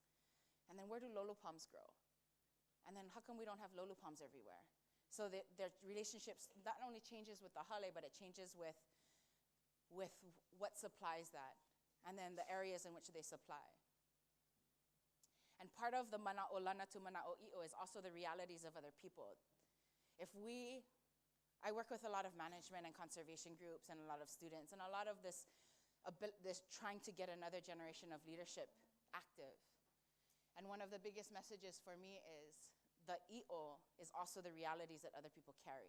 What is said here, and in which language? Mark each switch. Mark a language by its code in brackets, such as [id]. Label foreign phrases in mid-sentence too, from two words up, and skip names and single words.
[en] And then where do lolu palms grow? And then how come we don't have lolu palms everywhere? So their relationships not only changes with the hale, but it changes with what supplies that, and then the areas in which they supply. And part of the [haw] mana'o lana [en] to [haw] mana'o i'o [en] is also the realities of other people. I work with a lot of management and conservation groups and a lot of students, and a lot of this trying to get another generation of leadership active. And one of the biggest messages for me is the i'o is also the realities that other people carry.